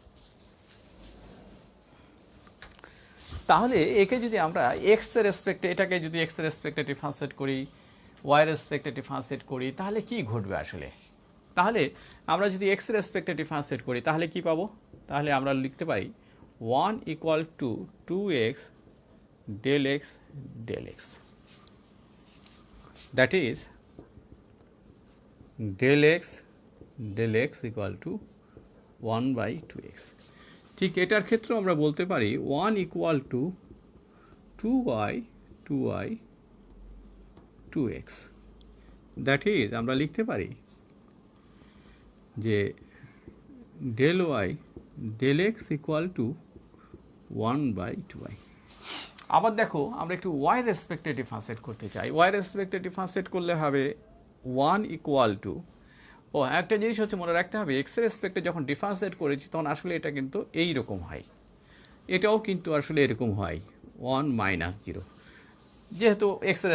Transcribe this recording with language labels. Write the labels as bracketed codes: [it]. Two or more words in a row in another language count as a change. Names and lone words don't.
[bn] তাহলে একে যদি আমরা এক্স এর রেসপেক্টে, এটাকে যদি এক্স এর রেসপেক্টে ডিফারেন্সিয়েট করি, ওয়াই এর রেসপেক্টে ডিফারেন্সিয়েট করি, তাহলে কি ঘটবে আসলে? তাহলে আমরা যদি এক্স এর রেসপেক্টে ডিফারেন্সিয়েট করি তাহলে কি পাবো? তাহলে আমরা লিখতে পারি 1 [en] equal to [bn] 2x del x del x, [en] that is [bn] del x [en] equal to [bn] 1/2x। ঠিক এটার ক্ষেত্রে আমরা বলতে পারি 1 [en] equal to [bn] 2y 2x, [en] that is [bn] আমরা লিখতে পারি যে del y del x [en] equal to [bn] 1/2y। আবার দেখো আমরা একটু y রেসপেক্টে ডিফারেন্সিয়েট করতে চাই। y রেসপেক্টে ডিফারেন্সিয়েট করলে হবে 1 [en] equal to, [bn] একটা জিনিস হচ্ছে মনে রাখতে হবে, এক্স এর রেসপেক্টে যখন ডিফারেন্সিয়েট করেছি তখন আসলে এটা কিন্তু এইরকম হয়, এটাও কিন্তু আসলে এরকম হয় 1 - 0, যেহেতু এক্স এর রেসপেক্টে।